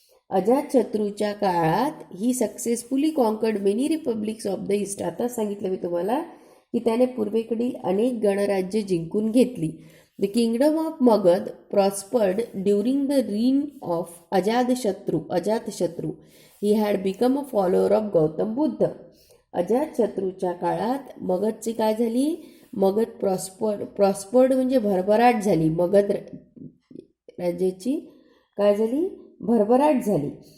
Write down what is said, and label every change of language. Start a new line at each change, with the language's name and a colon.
Marathi: अजातशत्रूच्या काळात ही
English: Successfully conquered many republics of the east.
Marathi: आता सांगितलं मी तुम्हाला की त्याने पूर्वेकडील अनेक गणराज्य जिंकून घेतली.
English: The kingdom of Magad prospered during the reign of Ajatashatru. He had become a follower of Gautam Buddha.
Marathi: अजातशत्रूच्या काळात मगधची काय झाली, मगध प्रॉस्पर्ड म्हणजे भरभराट झाली. मगध राज्याची काय झाली, भरभराट झाली.